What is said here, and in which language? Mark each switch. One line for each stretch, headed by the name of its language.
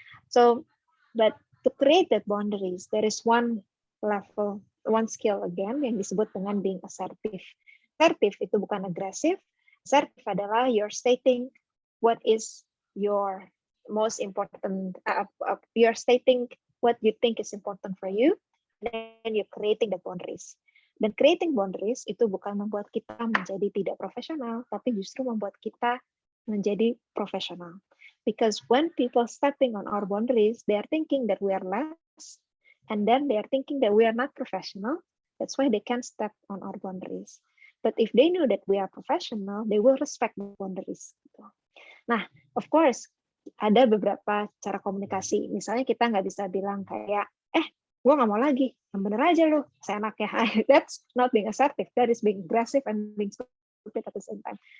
English: So, but to create that boundaries, there is one level, one skill again
Indonesian: yang disebut dengan
English: being assertive.
Indonesian: Assertive itu bukan agresif. Assertive adalah
English: you're stating what is your most important, you're stating what you think is important for you, then you're creating the boundaries.
Indonesian: Dan creating boundaries itu bukan membuat kita menjadi tidak profesional, tapi justru membuat kita menjadi profesional.
English: Because when people stepping on our boundaries, they are thinking that we are less, and then they are thinking that we are not professional. That's why they can't step on our boundaries. But if they knew that we are professional, they will respect the boundaries.
Indonesian: Nah,
English: of course,
Indonesian: ada beberapa cara komunikasi. Misalnya kita nggak bisa bilang kayak, gue nggak mau lagi, yang bener aja lu, seenaknya.
English: That's not being assertive. That is being aggressive and being stupid at the same time.